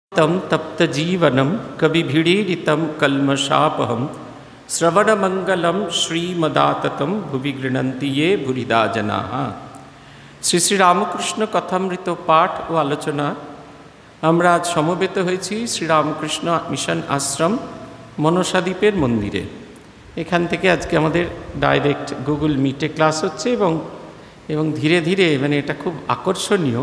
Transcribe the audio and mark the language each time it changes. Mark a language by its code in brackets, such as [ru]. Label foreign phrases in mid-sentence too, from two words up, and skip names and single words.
[sa] तम तप्त जीवनम कविभिड़ीडितं कल्मषापहम श्रवणमंगलम श्रीमदाततम भुवि गृह्णन्ति ये भूरिदा जनाः। [bn] শ্রী শ্রী রামকৃষ্ণ কথামৃত পাঠ ও আলোচনা আমরা আজ সমবেত হয়েছি শ্রীরামকৃষ্ণ মিশন আশ্রম মনসাদ্বীপের মন্দিরে। এখান থেকে আজকে আমাদের ডাইরেক্ট গুগল মিটে ক্লাস হচ্ছে এবং ধীরে ধীরে এটা খুব আকর্ষণীয়।